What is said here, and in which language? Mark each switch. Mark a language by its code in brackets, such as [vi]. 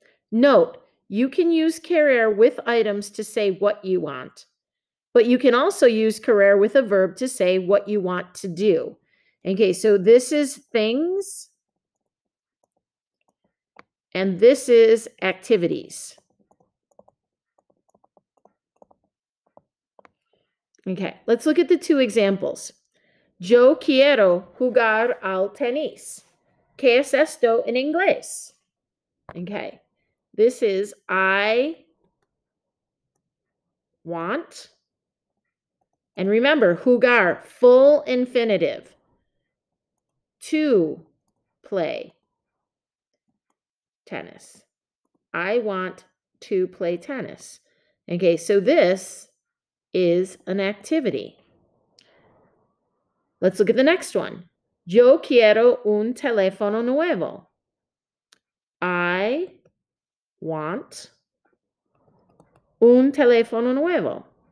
[en] Note, you can use querer with items to say what you want, but you can also use querer with a verb to say what you want to do. Okay, so this is things, and this is activities. Okay, let's look at the two examples. [es] Yo quiero jugar al tenis. ¿Qué es esto en inglés? [en] Okay, this is I want. And remember, jugar, full infinitive. To play tennis. I want to play tennis. Okay, so this is an activity. Let's look at the next one. [es] Yo quiero un teléfono nuevo. [en] I want [es] un teléfono nuevo.